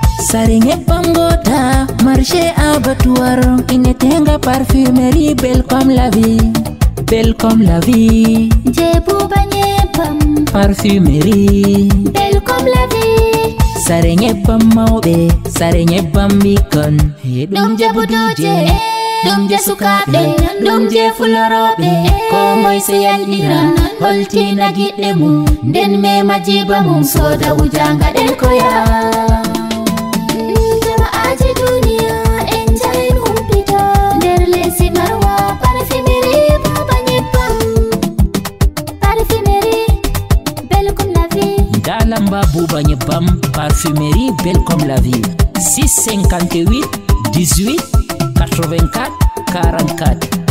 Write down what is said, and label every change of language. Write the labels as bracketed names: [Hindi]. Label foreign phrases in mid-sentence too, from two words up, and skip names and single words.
[Fula] Sare nyebbam gota, [French] marché abattoir, [Fula] inetenga [French] parfumerie belle comme la vie, belle comme la vie. [Fula] Je Buba Nyebbam. Parfumerie. [French] Belle comme la vie. [Fula] Sare nyebbam mauɓe, sare nyebbam ɓikkon. He ɗum Ɗum je je buduje, buduje, ɗum je sukaɓe, ɗum je fuloroɓe. Ko moy se yalɗira, holtina giɗɗe mum, nden mema jiba mum, soda wujanga ɗen koya. Jama'aje duniya, en yaha en humpita nder lesdi marwa parfumerie Buba Nyebbam. [French] Parfumerie, belle comme la vie. [Fula] Nda lamba Buba Nyebbam, [French] parfumerie belle comme la vie. Six cinquante-huit, dix-huit, quatre-vingt-quatre, quarante-quatre.